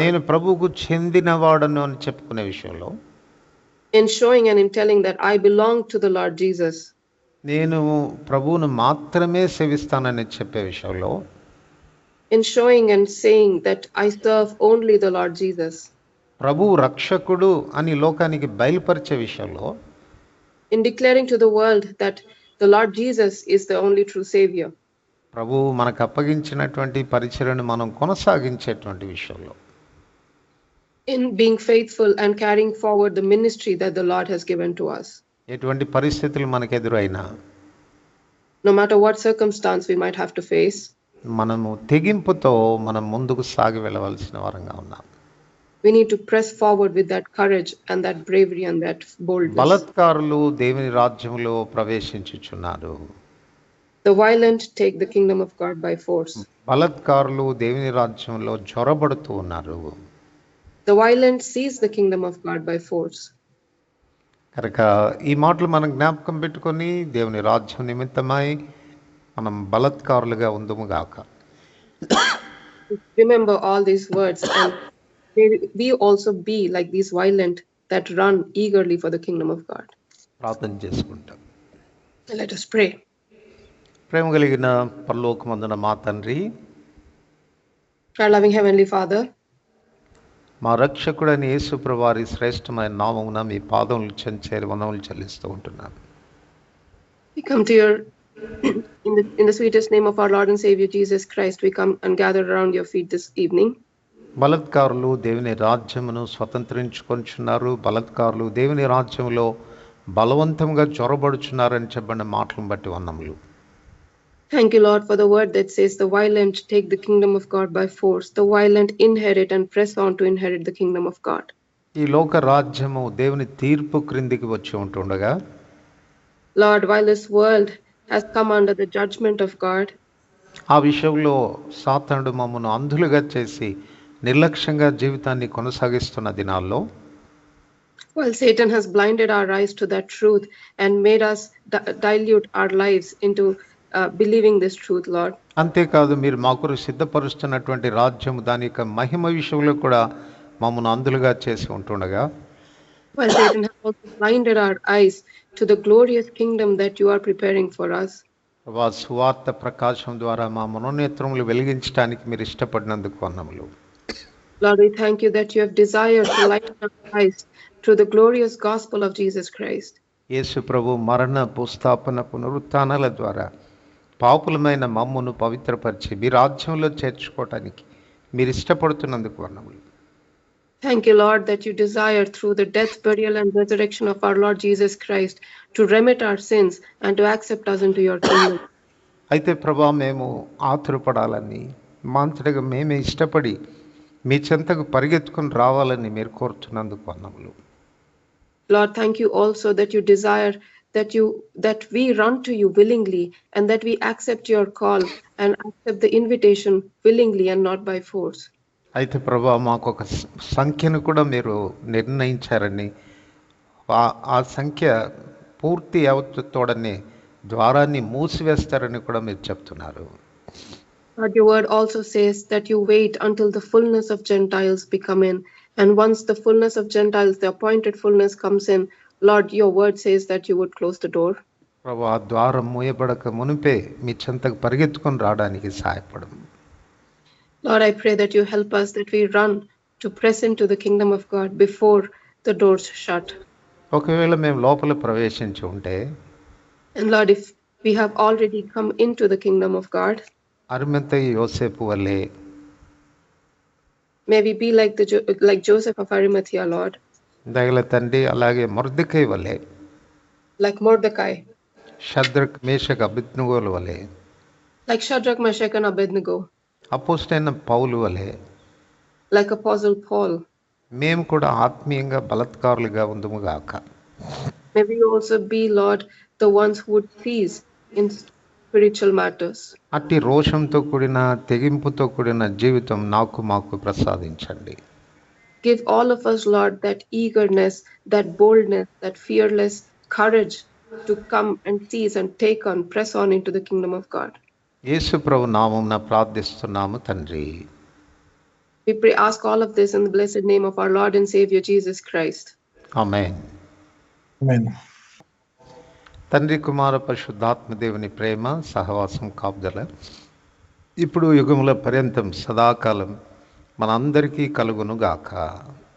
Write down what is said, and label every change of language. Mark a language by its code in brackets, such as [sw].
[te] నేను ప్రభువుకు చెందినవాడను అని చెప్పుకునే విషయంలో, [en] In showing and in telling that I belong to the Lord Jesus. [te] నేను ప్రభువును మాత్రమే సేవిస్తానని చెప్పే విషయంలో, [en] In showing and saying that I serve only the Lord Jesus. [te] ప్రభువు రక్షకుడు అని లోకానికి బయలుపరిచే విషయంలో, [en] In declaring to the world that the Lord Jesus is the only true Savior. [te] ప్రభు మనకు అప్పగించినటువంటి పరిచర్యను మనం కొనసాగించేటువంటి విషయంలో [en] In being faithful and carrying forward the ministry that the Lord has given to us. [te] ఎటువంటి పరిస్థితులు మనకు ఎదురైనా [en] No matter what circumstance we might have to face, [te] మనము తెగింపుతో మనం ముందుకు సాగి వెళ్ళవలసిన వారంగా ఉన్నాం. [en] we need to press forward with that courage and that bravery and that boldness. [te] బలాత్కారులు దేవుని రాజ్యంలో ప్రవేశించుచున్నారు. [en] The violent take the kingdom of God by force. [te] బలాత్కారులు దేవుని రాజ్యంలో జొరబడుతూ ఉన్నారు. [en] The violent seize the kingdom of God by force. [te] కనుక ఈ మాటలు మనం జ్ఞాపకం పెట్టుకొని దేవుని రాజ్యం నిమిత్తమై మనం బలాత్కారులుగా ఉందుముగాక. [en] Remember all these words, and may we also be like these violent that run eagerly for the kingdom of God. [te] ప్రార్థన చేసుకుంటాం. [en] Let us pray. [te] ప్రేమ కలిగిన పరలోకమందున మా తండ్రి, [en] Our loving Heavenly Father, [te] మా రక్షకుడైన యేసు ప్రభువారి శ్రేష్టమైన నామమున మీ పాదములు చెంచేరి వందనములు చెల్లిస్తూ ఉంటున్నాను. [en] we come to your in the sweetest name of our Lord and Savior Jesus Christ. We come and gather around your feet this evening. [te] బలాత్కారులు దేవుని రాజ్యమును స్వతంత్రించుకొనిచున్నారు. బలాత్కారులు దేవుని రాజ్యంలో బలవంతంగా చొరబడుచున్నారని చెప్పిన మాటలను బట్టి వందములు. [en] Thank you, Lord, for the word that says the violent take the kingdom of God by force. The violent inherit and press on to inherit the kingdom of God. [te] ఈ లోక రాజ్యము దేవుని తీర్పు క్రిందికి వచ్చి ఉంటుండగా, [en] Lord, while this world has come under the judgment of God, [te] ఆ విషయంలో సాతానుడు మమ్మను అంధులుగా చేసి నిర్లక్ష్యంగా జీవితాన్ని కొనసాగిస్తున్న దినాల్లో [en] while Satan has blinded our eyes to that truth and made us dilute our lives into believing this truth, Lord. [te] అంతేకాదు మీరు మాకు సిద్ధపరుస్తున్నటువంటి రాజ్యము దాని యొక్క మహిమ విషయంలో కూడా మమ్మను అంధులుగా చేసి ఉంటుండగా, [en] while Satan has also blinded our eyes to the glorious kingdom that you are preparing for us. [te] సువార్త ప్రకాశం ద్వారా మా మనోనేత్రములు వెలిగించడానికి మీరు ఇష్టపడినందుకు వందములు. [en] Lord, we thank you that you have desired to lighten our eyes through the glorious gospel of Jesus Christ. [te] యేసు ప్రభు మరణ భూస్థాపన పునరుత్థానాల ద్వారా పాపులమైన మమ్మును పవిత్రపరిచి మీ రాజ్యంలో చేర్చుకోవటానికి మీరు ఇష్టపడుతున్నందుకు వందములు. [en] Thank you, Lord, that you desire through the death, burial, and resurrection of our Lord Jesus Christ to remit our sins and to accept us into your kingdom. [te] అయితే ప్రభా, మేము ఆతురపడాలని మాంతటిగా మేమే ఇష్టపడి మీ చెంతకు పరిగెత్తుకుని రావాలని మీరు కోరుతున్నందుకు వందములు. [en] Lord, thank you also that you desire that we run to you willingly and that we accept your call and accept the invitation willingly and not by force. [te] అయితే ప్రభా, మాకు ఒక సంఖ్యను కూడా మీరు నిర్ణయించారని, ఆ సంఖ్య పూర్తి అవతోడనే ద్వారాన్ని మూసివేస్తారని కూడా మీరు చెప్తున్నారు. [en] But your word also says that you wait until the fullness of Gentiles become in, and once the fullness of Gentiles, the appointed fullness comes in, Lord, your word says that you would close the door. [te] ప్రభు, ఆ ద్వారం మూయబడక మునిపే మీ చెంతకు పరిగెత్తుకొని రావడానికి సహాయపడము. [en] Lord, I pray that you help us, that we run to press into the kingdom of God before the doors shut. [te] ఒకవేళ మేము లోపల ప్రవేశించి ఉంటే, [en] And Lord, if we have already come into the kingdom of God, [te] అరిమతయి యోసేపు వలె [en] may we be like Joseph of Arimathea, Lord, [te] దయగల తండ్రి, అలాగే మొర్దెకై వలె, [en] like Mordecai, [te] షద్రక్ మేషక్ అబేద్నెగోల వలె, [en] like Shadrach, Meshach, and Abednego, [te] అపోస్తలైన పౌలు వలె, [en] like Apostle Paul. [te] మేము కూడా ఆత్మీయంగా బలాత్కారులుగా ఉందుముగాక. [en] May we also be, Lord, the ones who would cease in spiritual matters. [te] అట్టి రోషంతో కూడిన తెగింపుతో కూడిన జీవితం మాకు ప్రసాదించండి. [en] Give all of us, Lord, that eagerness, that boldness, that fearless courage to come and seize and take on, press on into the kingdom of God. [te] యేసు ప్రభు నామమున ప్రార్థిస్తున్నాము తండ్రి. [en] We pray, ask all of this in the blessed name of our Lord and Savior Jesus Christ. [te] Amen. [en] Amen. [te] తండ్రి, కుమార పరిశుద్ధాత్మ దేవుని ప్రేమ సహవాసం కాపుదల ఇప్పుడు యుగముల పర్యంతం సదాకాలం మనందరికీ కలుగునుగాక.